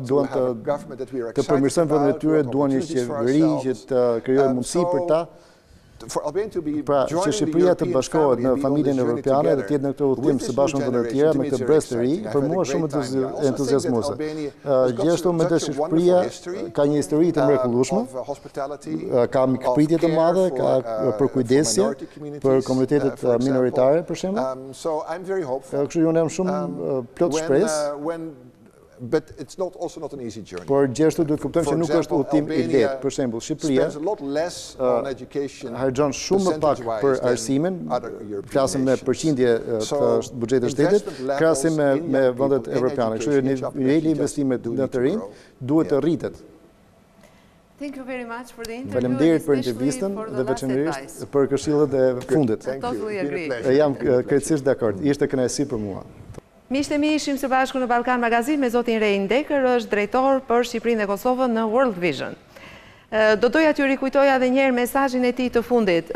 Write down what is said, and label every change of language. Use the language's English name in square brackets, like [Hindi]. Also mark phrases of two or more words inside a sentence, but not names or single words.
[Albanian] të përmirësojnë vendin e tyre, duan një qeveri që të krijojë mundësi për ta, Pra, që Shqipëria të bashkohet në familjen evropiane dhe tjetë në këtë udhëtim së bashku me vendet tjera, me këtë brez të ri, për mua shumë entuziazmuese. Gjithashtu mendoj se Shqipëria ka një histori të mrekullueshme, ka mikpritje të madhe, ka përkujdesje për komunitetet minoritare, për shembull. Kështu unë jam shumë plot shpresë. [English] But it's also not an easy journey. [Albanian] Por gjithashtu duhet kuptojmë që nuk është udhëtim i lehtë. Për shembull, Shqipëria harxhon shumë më pak për arsimin, flasim me përqindje të buxhetit shtetit, krahasim me vendet evropiane. Kështu niveli i investimit në të rinj duhet të rritet. [English] Thank you very much for the interview. [Albanian] Faleminderit për intervistën dhe veçanërisht për këshillet e fundit. Jam krejtësisht dakord. Ishte kënaqësi për mua. Miqtë e mi, ishim së bashku në Ballkan Magazine me zotin Rejin Dekër, është drejtor për Shqipërinë dhe Kosovën në World Vision. Do doja t'ju rikujtoja edhe njerë mesazhin e tij të fundit.